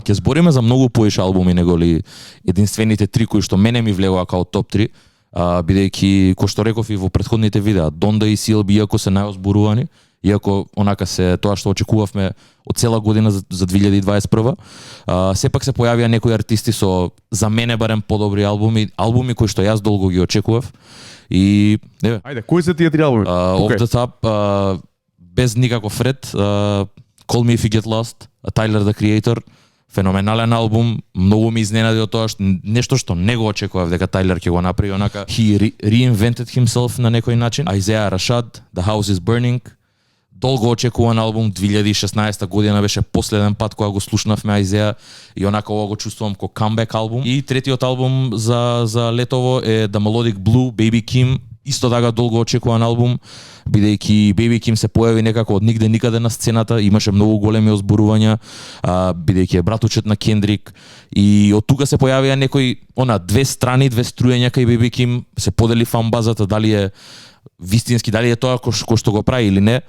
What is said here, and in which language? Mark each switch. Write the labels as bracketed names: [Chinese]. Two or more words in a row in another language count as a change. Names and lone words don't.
[Macedonian] Ќе збориме за многу поише албуми него ли единствените 3 кои што мене ми влегоа као топ 3, бидејќи кој што реков и во претходните видеа, Donda и CLB иако се најозборувани, иако онака се тоа што очекувавме од цела година за 2021, сепак се појавија некои артисти со за мене барем подобри албуми кои што јас долго ги очекував. И еве. Ајде, кои се тие 3 албуми? [English] Off the Top, [Macedonian] без никаков ред, Call Me If You Get Lost, Tyler the Creator, феноменален албум, многу ми изненади од тоа нешто што не го очекував дека Тайлер ќе го направи, онака [English] he reinvented himself [Macedonian] на некој начин. Isaiah Rashad, The House Is Burning, долго очекуван албум, 2016 година беше последен пат кога го слушнавме Isaiah и онака ова го чувствувам како камбек албум. И третиот албум за летово е The Melodic Blue, Baby Kim, исто така долго очекуван албум, бидејќи Baby Kim се појави некако од нигде никаде на сцената, имаше многу големи озборувања, бидејќи е братучет на Кендрик и од тука се појавија некои две страни, две струјења кај Baby Kim, се подели фан базата, дали е вистински, дали е тоа кој што го прави или не.